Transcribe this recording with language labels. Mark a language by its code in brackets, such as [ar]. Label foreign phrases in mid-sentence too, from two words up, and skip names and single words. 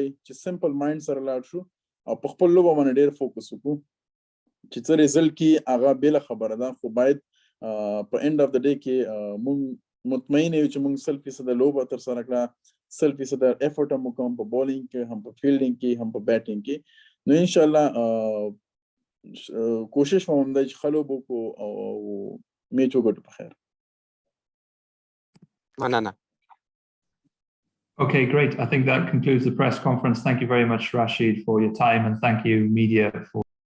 [ps] چې [en] simple mind [ps] سره لاړ شو او په خپل لوبه باندې ډېر فوکس وکړو چې څه ریزلټ کې هغه بېله خبره ده خو باید په [en] end of the day [ps] کې موږ مطمئن یو چې موږ 100% لوبه ترسره کړه 100% ایفورټ هم وکړو په بالینګ کې هم په فیلډینګ کې هم په بیټینګ کې نو انشاءالله کوشش به هم دی چې ښه لوبه وکړو او میچ وګټو په خیر مننه [en] Okay, great. I think that concludes the press conference. Thank you very much, Rashid, for your time, and thank you, media, for